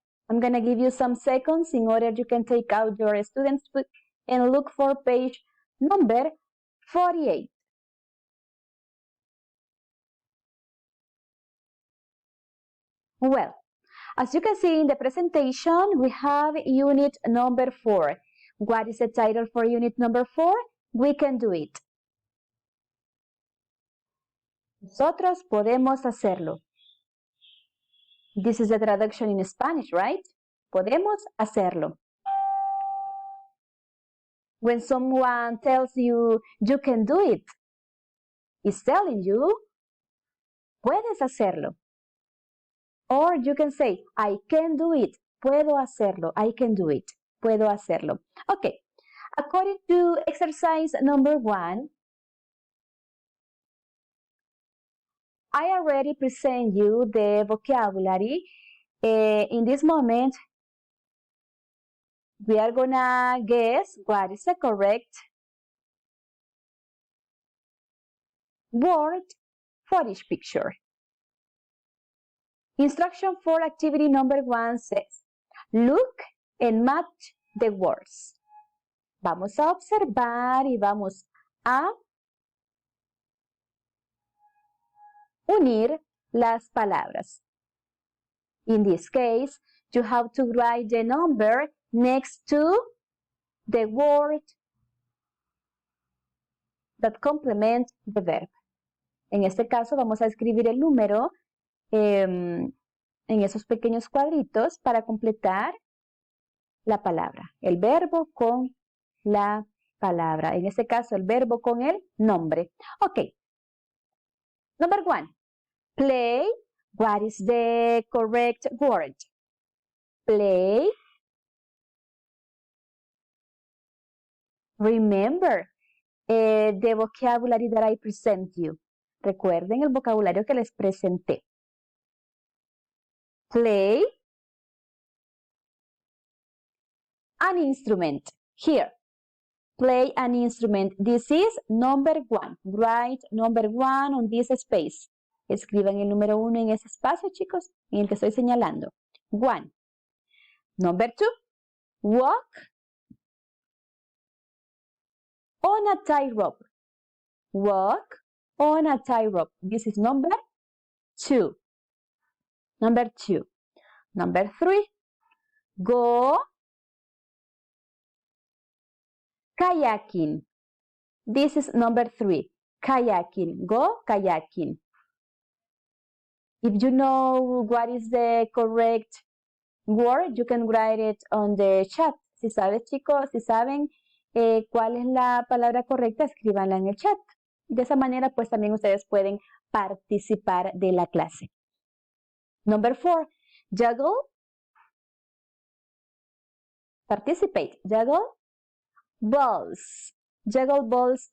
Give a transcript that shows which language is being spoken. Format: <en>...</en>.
<en>I'm going to give you some seconds in order you can take out your student's book and look for page number 48. Well, as you can see in the presentation, we have unit number 4. What is the title for unit number 4? We can do it.</en> <es>Nosotros podemos hacerlo.</es> <en>This is the traduction in Spanish, right?</en> <es>Podemos hacerlo.</es> <en>When someone tells you, you can do it, it's telling you,</en> <es>puedes hacerlo.</es> <en>Or you can say, I can do it.</en> <es>Puedo hacerlo.</es> <en>I can do it. Puedo hacerlo. Okay. According to exercise number 1, I already present you the vocabulary. In this moment, we are gonna guess what is the correct word for each picture. Instruction for activity number 1 says, look and match the words.</en> <es>Vamos a observar y vamos a unir las palabras.</es> <en>In this case, you have to write the number next to the word that complement the verb.</en> <es>En este caso vamos a escribir el número en esos pequeños cuadritos para completar la palabra. El verbo con la palabra. En este caso el verbo con el nombre.</es> <en>Ok. Number 1. Play. What is the correct word? Play. Remember the vocabulary that I present you.</en> <es>Recuerden el vocabulario que les presenté.</es> <en>Play. An instrument. Here. Play an instrument. This is number 1. Write number 1 on this space.</en> <es>Escriban el número 1 en ese espacio, chicos, en el que estoy señalando.</es> <en>1. Number 2. Walk on a tightrope. Walk on a tightrope. This is number 2. Number 2. Number 3. Go kayaking. This is number 3. Kayaking. Go kayaking. If you know what is the correct word, you can write it on the chat.</en> <es>Si sabes, chicos, si saben cuál es la palabra correcta, escríbanla en el chat. De esa manera, pues también ustedes pueden participar de la clase.</es> <en>Number 4, juggle. Participate. Juggle balls. Juggle balls.</en>